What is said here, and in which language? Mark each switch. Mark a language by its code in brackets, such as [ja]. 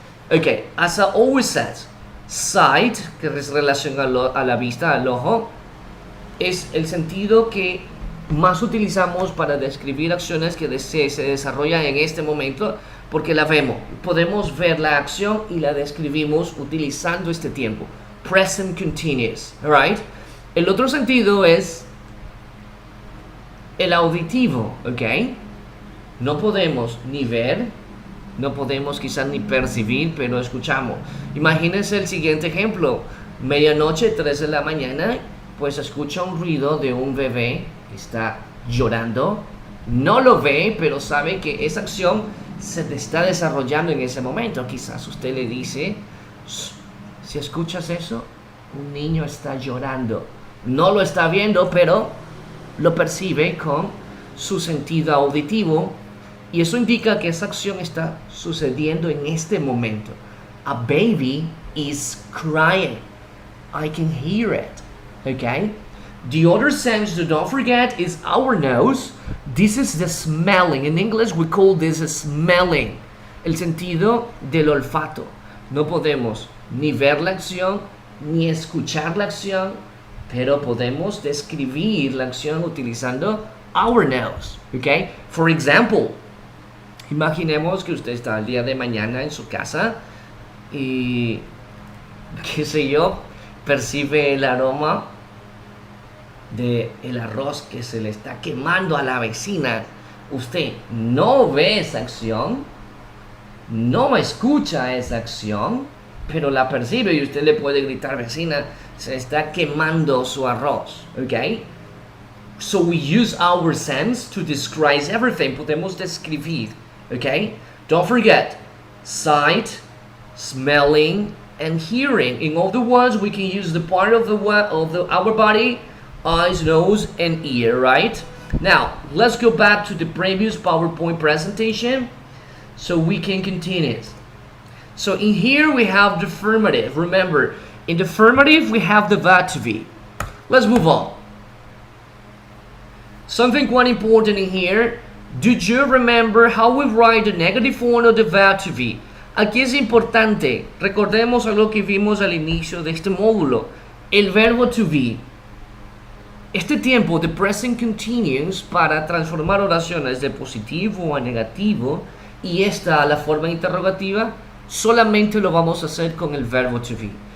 [es] Okay, [en] as I always said, [es] sight, que es relación a la vista, al ojo, es el sentido que más utilizamos para describir acciones que se desarrollan en este momento, porque la vemos. Podemos ver la acción y la describimos utilizando este tiempo. [en] Present continuous, alright? [es] El otro sentido es el auditivo, ¿ok? No podemos ni ver, no podemos quizás ni percibir, pero escuchamos. Imagínense el siguiente ejemplo. Medianoche, 3 de la mañana, pues escucha un ruido de un bebé que está llorando. No lo ve, pero sabe que esa acción se está desarrollando en ese momento. Quizás usted le dice, si escuchas eso, un niño está llorando. No lo está viendo, pero lo percibe con su sentido auditivo, y eso indica que esa acción está sucediendo en este momento. [en] A baby is crying. I can hear it. Okay? The other sense, don't forget, is our nose. This is the smelling. In English we call this smelling. [es] El sentido del olfato. No podemos ni ver la acción ni escuchar la acción, pero podemos describir la acción utilizando our nose. Okay? For example, imaginemos que usted está el día de mañana en su casa y, qué sé yo, percibe el aroma de el arroz que se le está quemando a la vecina. Usted no ve esa acción, no escucha esa acción, pero la percibe, y usted le puede gritar: vecina, se está quemando su arroz. Okay? [en] So we use our sense to describe everything. [es] Podemos describir. [en] Okay? Don't forget, sight, smelling, and hearing. In other words, we can use the part of our body, eyes, nose, and ear, right? Now, let's go back to the previous PowerPoint presentation so we can continue. So in here we have the affirmative. Remember, in the affirmative we have the verb to be. Let's move on. Something quite important in here. Do you remember how we write the negative form of the verb to be? [es] Aquí es importante, recordemos algo que vimos al inicio de este módulo, el verbo to be. Este tiempo de present continuous para transformar oraciones de positivo a negativo y esta a la forma interrogativa, solamente lo vamos a hacer con el verbo to be.